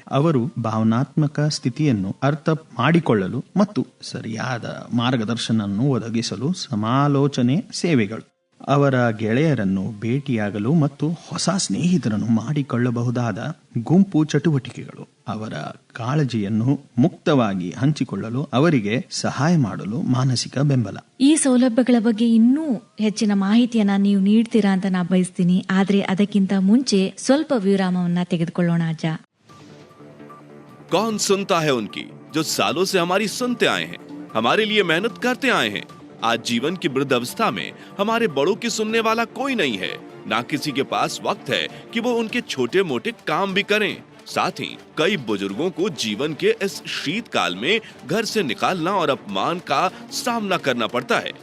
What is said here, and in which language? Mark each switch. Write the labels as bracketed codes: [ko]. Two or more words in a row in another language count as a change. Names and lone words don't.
[kn] ಅವರು ಭಾವನಾತ್ಮಕ ಸ್ಥಿತಿಯನ್ನು ಅರ್ಥ ಮಾಡಿಕೊಳ್ಳಲು ಮತ್ತು ಸರಿಯಾದ ಮಾರ್ಗದರ್ಶನವನ್ನು ಒದಗಿಸಲು ಸಮಾಲೋಚನೆ ಸೇವೆಗಳು, ಅವರ ಗೆಳೆಯರನ್ನು ಭೇಟಿಯಾಗಲು ಮತ್ತು ಹೊಸ ಸ್ನೇಹಿತರನ್ನು ಮಾಡಿಕೊಳ್ಳಬಹುದಾದ ಗುಂಪು ಚಟುವಟಿಕೆಗಳು, ಅವರ ಕಾಳಜಿಯನ್ನು ಮುಕ್ತವಾಗಿ ಹಂಚಿಕೊಳ್ಳಲು ಅವರಿಗೆ ಸಹಾಯ ಮಾಡಲು ಮಾನಸಿಕ ಬೆಂಬಲ. ಈ ಸೌಲಭ್ಯಗಳ ಬಗ್ಗೆ ಇನ್ನೂ ಹೆಚ್ಚಿನ ಮಾಹಿತಿಯನ್ನ ನೀವು ನೀಡ್ತೀರಾ ಅಂತ ನಾ ಬಯಸ್ತೀನಿ. ಆದ್ರೆ ಅದಕ್ಕಿಂತ ಮುಂಚೆ ಸ್ವಲ್ಪ ವಿರಾಮವನ್ನ ತೆಗೆದುಕೊಳ್ಳೋಣ ಅಜ್ಜ. [hi] कौन सुनता है उनकी जो सालों से हमारी सुनते आए हैं, हमारे लिए मेहनत करते आए हैं। आज जीवन की वृद्ध अवस्था में हमारे बड़ों की सुनने वाला कोई नहीं है। ना किसी के पास वक्त है कि वो उनके छोटे मोटे काम भी करें। साथ ही कई बुजुर्गों को जीवन के इस शीतकाल में घर से निकालना और अपमान का सामना करना पड़ता है।